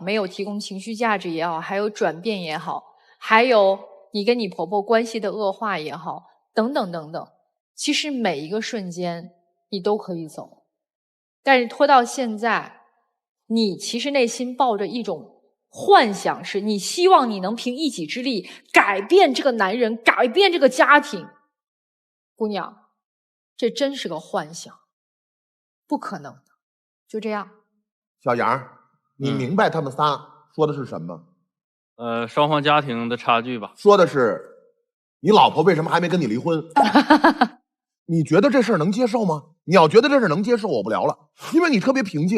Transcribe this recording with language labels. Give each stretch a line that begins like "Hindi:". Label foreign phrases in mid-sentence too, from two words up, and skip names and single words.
Chinese: 沒有提供情緒價值也好，還有轉變也好，還有你跟你婆婆關係的惡化也好，等等等等，其實每一個瞬間你都可以走，但是拖到現在，你其實內心抱着一種幻想，是你希望你能憑一己之力改變這個男人，改變這個家庭。姑娘，這真是個幻想，不可能的。就這樣。小楊，你明白他們仨說的是什麼？雙方家庭的差距吧。說的是你老婆為什麼還沒跟你離婚？你覺得這事兒能接受嗎？你要覺得這事兒能接受，我不聊了，因為你特別平靜。